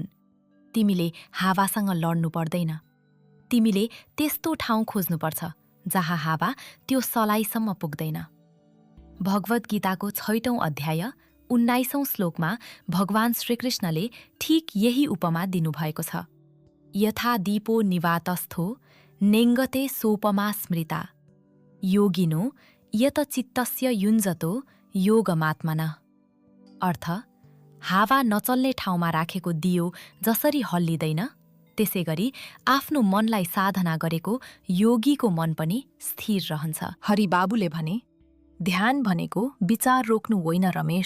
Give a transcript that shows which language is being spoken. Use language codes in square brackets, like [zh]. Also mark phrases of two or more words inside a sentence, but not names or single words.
[ne] तिमीले हावासँग लड्नु पर्दैन। तिमीले त्यस्तो ठाउँ खोज्नुपर्छ जहाँ हावा त्यो सलाइसम्म पुग्दैन। भगवद् गीताको 6औं अध्याय 19औं श्लोकमा भगवान श्रीकृष्णले ठिक यही उपमा दिनुभएको छ। [sa] यथा दीपो निवातस्थो नेङ्गते सोपमा स्मृता योगिनो यत चित्तस्य युञ्जतो योगमात्मना। [ne] अर्थ, हावा नचल्ने ठाउँमा राखेको दियो जसरी हल्लिँदैन, त्यसै गरी आफ्नो मनलाई साधना गरेको योगीको मन पनि स्थिर रहन्छ। हरिबाबुले भने, ध्यान भनेको विचार रोक्नु होइन रमेश।